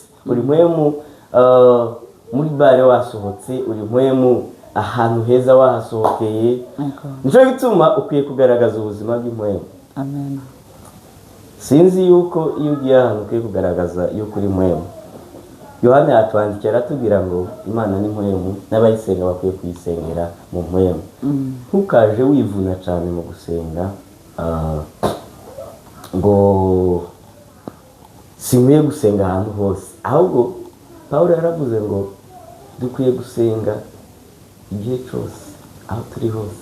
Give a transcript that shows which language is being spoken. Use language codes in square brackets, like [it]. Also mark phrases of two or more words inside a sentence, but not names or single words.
[rn] Uri mpwemu muri bare wasohotse, uri mpwemu ahantu heza wahasohokeye. Nico gituma ukwiye kugaragaza ubuzima bw'impwemu. amen Sinzi yuko iyo ugiye ahantu ukwiye kugaragaza yuko uri mpwemu. Yohana yatwandikira atubwira ngo Imana ni mpwemu, n'abayisenga bakwiye kuyisengera mu mpwemu. Ntukaje wivuna cyane mu gusenga ngo sinkwiye gusenga ahantu hose. Ahubwo Pawulo yaravuze ngo dukwiye gusenga igihe cyose, aho turi hose.